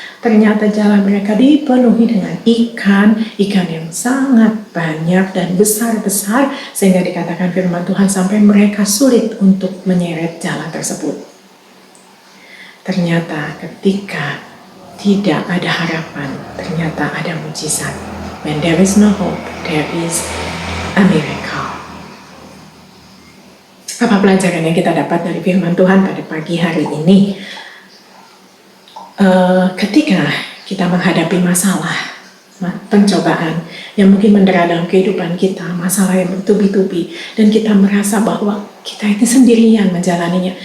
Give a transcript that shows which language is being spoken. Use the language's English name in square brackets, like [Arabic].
[Indonesian] Ternyata jala mereka dipenuhi dengan ikan yang sangat banyak dan besar-besar, sehingga dikatakan firman Tuhan sampai mereka sulit untuk menyeret jala tersebut. Ternyata ketika tidak ada harapan, ternyata ada mujizat. [English] When there is no hope, there is a miracle. [Indonesian] Apa pelajaran yang kita dapat dari firman Tuhan pada pagi hari ini? Ketika kita menghadapi masalah, pencobaan yang mungkin mendera dalam kehidupan kita, masalah yang bertubi-tubi, dan kita merasa bahwa kita itu sendirian menjalaninya.